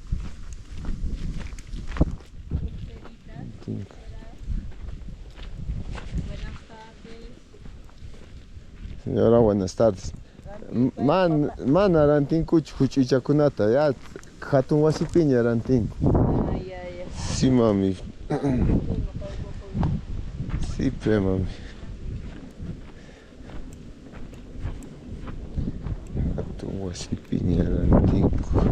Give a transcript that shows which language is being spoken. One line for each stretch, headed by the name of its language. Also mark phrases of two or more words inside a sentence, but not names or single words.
Spanish: Señora, buenas tardes.
Quechua: Mana rantinkuch huch'ichakunata. Ya hatun wasipiña rantinku.
Spanish: Sí, mami. Sí, pe, mami.
Quechua: Hatun wasipiña rantinku.